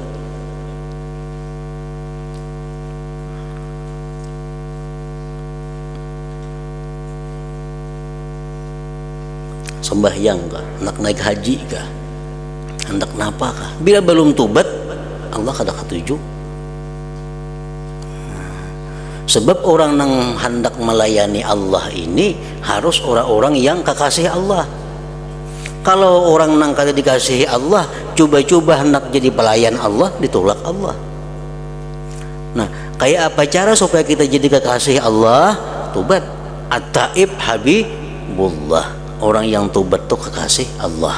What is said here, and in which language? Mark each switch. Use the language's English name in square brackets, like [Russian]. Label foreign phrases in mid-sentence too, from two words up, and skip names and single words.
[Banjar] Sembahyang kah, hendak naik haji kah, hendak napa kah, bila belum tobat Allah kada ketuju. [Indonesian] Sebab orang yang hendak melayani Allah ini harus orang-orang yang kekasih Allah. Kalau orang yang kada dikasihi Allah coba-coba hendak jadi pelayan Allah, ditolak Allah. Nah kayak apa cara supaya kita jadi kekasih Allah? Tobat. [Arabic] التائب حبيب الله, [Indonesian] orang yang tobat itu kekasih Allah.